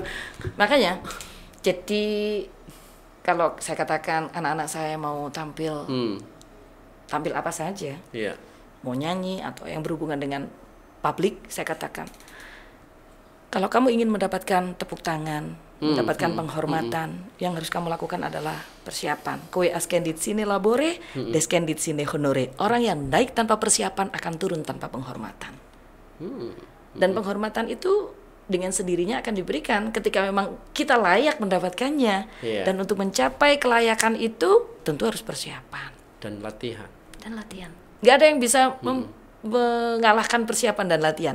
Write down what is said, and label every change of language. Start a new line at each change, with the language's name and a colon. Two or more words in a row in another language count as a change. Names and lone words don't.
Indonesian: Makanya, jadi kalau saya katakan anak-anak saya mau tampil apa saja, mau nyanyi atau yang berhubungan dengan publik, saya katakan, kalau kamu ingin mendapatkan tepuk tangan, mendapatkan penghormatan, yang harus kamu lakukan adalah persiapan.
Latin: Kue ascendit sine labore, descendit sine honore.
Indonesian: Orang yang naik tanpa persiapan akan turun tanpa penghormatan. Dan penghormatan itu dengan sendirinya akan diberikan ketika memang kita layak mendapatkannya. Dan untuk mencapai kelayakan itu tentu harus persiapan dan latihan. Nggak ada yang bisa mengalahkan persiapan dan latihan.